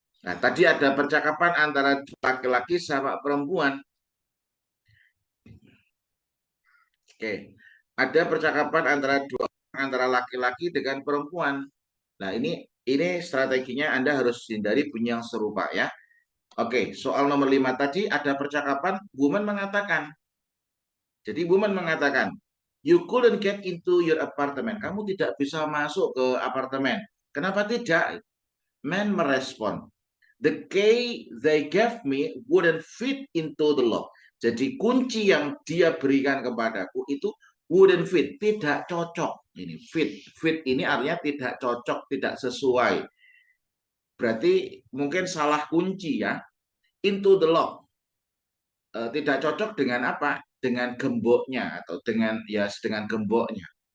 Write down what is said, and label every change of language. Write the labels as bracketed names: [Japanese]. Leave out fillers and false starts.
[Indonesian] Nah tadi ada percakapan antara laki-laki sama perempuan. Oke, ada percakapan antara laki-laki dengan perempuan. Nah, ini strateginya Anda harus hindari bunyi yang serupa ya. Oke, soal nomor 5 tadi ada percakapan woman mengatakan. Jadi woman mengatakan, [English] you couldn't get into your apartment. [Indonesian] Kamu tidak bisa masuk ke apartemen. Kenapa tidak? Man merespon, [English] the key they gave me wouldn't fit into the lock. [Indonesian] Jadi kunci yang dia berikan kepadaku itu [English] wouldn't fit, [Indonesian] tidak cocok. Ini fit ini artinya tidak cocok, tidak sesuai. berarti mungkin salah kunci ya. [English] Into the lock. [Indonesian] Tidak cocok dengan apa? Dengan gemboknya atau dengan gemboknya.